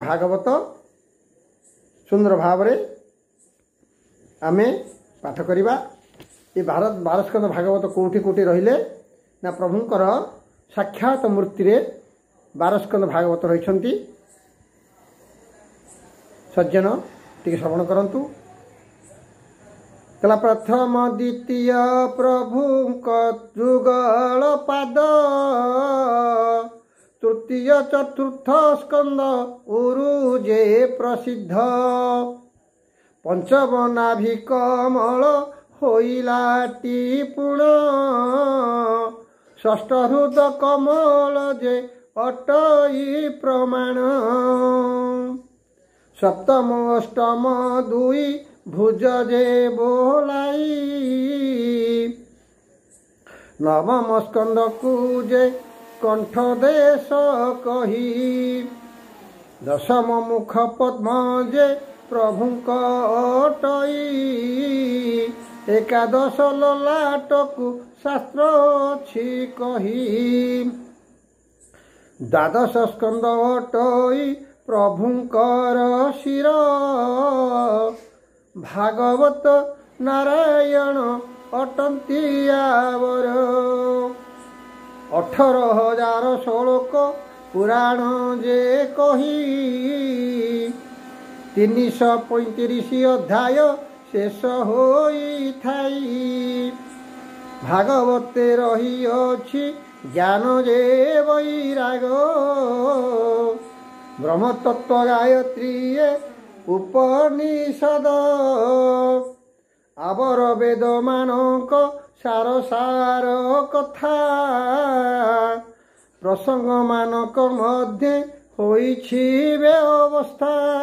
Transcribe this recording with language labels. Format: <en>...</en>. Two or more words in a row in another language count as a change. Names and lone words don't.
<or>ଭାଗବତ ସୁନ୍ଦର ଭାବ ଆମେ ପାଠ କରିବା। ଏ ଭାରତ 12 ସ୍କନ୍ଦ ଭାଗବତ କେଉଁଠି କେଉଁଠି ରହିଲେ ନା ପ୍ରଭୁଙ୍କର ସାକ୍ଷାତ ମୂର୍ତ୍ତି ରେ 12 ସ୍କନ୍ଦ ଭାଗବତ ରହିଛନ୍ତି। ସଜ୍ଜନ ଟିକେ ଶ୍ରବଣ କରନ୍ତୁ। କଳା ପ୍ରଥମ ଦ୍ୱିତୀୟ ପ୍ରଭୁଙ୍କ ଯୁଗଳ ପାଦ, ତୃତୀୟ ଚତୁର୍ଥ ସ୍କନ୍ଦ ଉରୁ ଯେ ପ୍ରସିଦ୍ଧ, ପଞ୍ଚମ ନାଭି କମଳ ହୋଇଲାଟି ପୁଣ, ଷଷ୍ଠ ହୃଦ କମଳ ଯେ ଅଟଇ ପ୍ରମାଣ, ସପ୍ତମ ଅଷ୍ଟମ ଦୁଇ ଭୁଜ ଯେ ବୋଲାଇ, ନବମ ସ୍କନ୍ଦକୁ ଯେ କଣ୍ଠ ଦେଶ କହି, ଦଶମ ମୁଖ ପଦ୍ମ ଯେ ପ୍ରଭୁଙ୍କ ଅଟଇ, ଏକାଦଶ ଲଲାଟକୁ ଶାସ୍ତ୍ର ଅଛି କହି, ଦ୍ୱାଦଶ ସ୍କନ୍ଦ ଅଟଇ ପ୍ରଭୁଙ୍କର ଶିର, ଭାଗବତ ନାରାୟଣ ଅଟନ୍ତି ଆଉର, 18,000 ଶ୍ଳୋକ ପୁରାଣ ଯେ କହି, 335 ଅଧ୍ୟାୟ ଶେଷ ହୋଇ ଥାଇ, ଭାଗବତେ ରହି ଅଛି ଜ୍ଞାନ ଯେ ବୈରାଗ, ବ୍ରହ୍ମତତ୍ତ୍ୱ ଗାୟତ୍ରୀ ଉପନିଷଦ, ଆଉର ବେଦ ମାନଙ୍କ ସାର ସାର କଥା, ପ୍ରସଙ୍ଗ ମାନଙ୍କ ମଧ୍ୟ ହୋଇଛି ବ୍ୟବସ୍ଥା,</or>